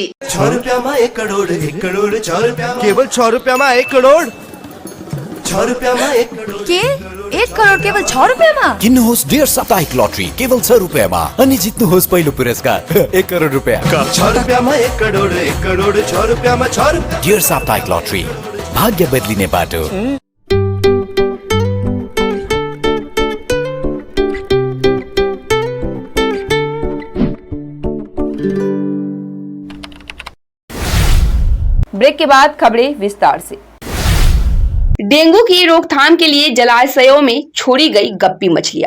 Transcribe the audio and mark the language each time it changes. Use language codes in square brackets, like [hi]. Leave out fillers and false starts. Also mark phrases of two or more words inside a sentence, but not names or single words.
[ne] 6 रुपैयाँमा 1 करोड, 1 करोड 6 रुपैयाँमा, केवल 6 रुपैयाँमा 1 करोड, 6 रुपैयाँमा 1 करोड। के 1 करोड केवल 6 रुपैयाँमा? किन्नुहोस् डेढ साप्ताहिक लटरी केवल 6 रुपैयाँमा अनि जित्नुहोस् पहिलो पुरस्कार 1 करोड रुपैयाँ। 6 रुपैयाँमा 1 करोड, 1 करोड 6 रुपैयाँमा 6 रुपैयाँ। डेढ साप्ताहिक लटरी, भाग्य बदलिने बाटो। [hi] ब्रेक के बाद खबरें विस्तार से। डेंगू की रोकथाम के लिए जलाशयों में छोड़ी गई गप्पी मछलियां।